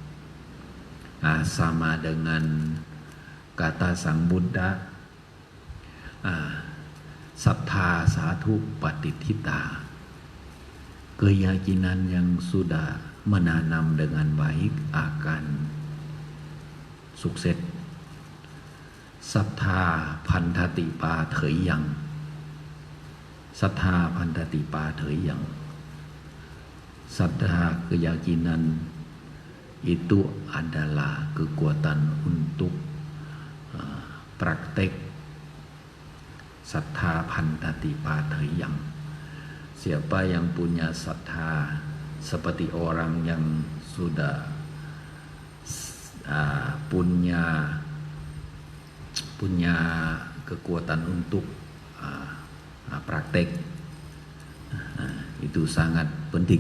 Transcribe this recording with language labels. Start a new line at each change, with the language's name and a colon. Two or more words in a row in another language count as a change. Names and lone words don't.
Indonesian: Sama dengan kata Sang Buddha,
Pali: sattha satu patitita,
Indonesian: keyakinan yang sudah menanam dengan baik akan sukses.
Pali: Sattha pantati patheyang, sattha pantati patheyang,
Indonesian: sattha keyakinan itu adalah kekuatan untuk praktek.
Pali: Sattha pantati patheyang,
Indonesian: siapa yang punya sattha seperti orang yang sudah punya kekuatan untuk praktek, itu sangat penting.